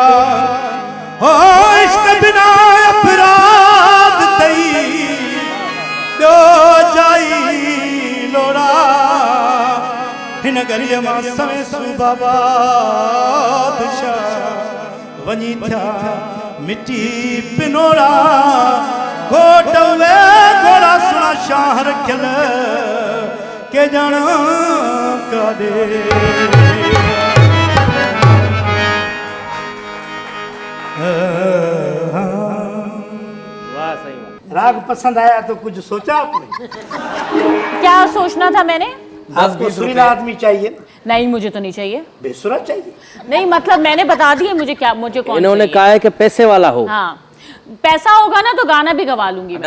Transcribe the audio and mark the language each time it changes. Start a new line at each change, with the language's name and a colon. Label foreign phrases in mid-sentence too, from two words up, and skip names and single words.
Sindhi: हो इश्क बिना अपराध तई, ॿियो जाई लोड़ा। हिन गरीअ मां सवेसु बाबा बादशाह वञी थिया मिट्टी पिनोड़ा। घोट वे घोड़ा सुना शाह रखियल, के ॼाण काॾे।
Hindi: वाह सही वाह। राग पसंद आया तो कुछ सोचा आपने? क्या सोचना था मैंने? आपको सुरीला आदमी चाहिए ना, नहीं, मुझे तो नहीं चाहिए। बेसुरा चाहिए। नहीं मतलब मैंने बता दिया मुझे क्या, मुझे कौन इन्होंने चाहिए। कहा है कि पैसे वाला हो। हाँ, पैसा होगा ना तो गाना भी गवा लूंगी मैं।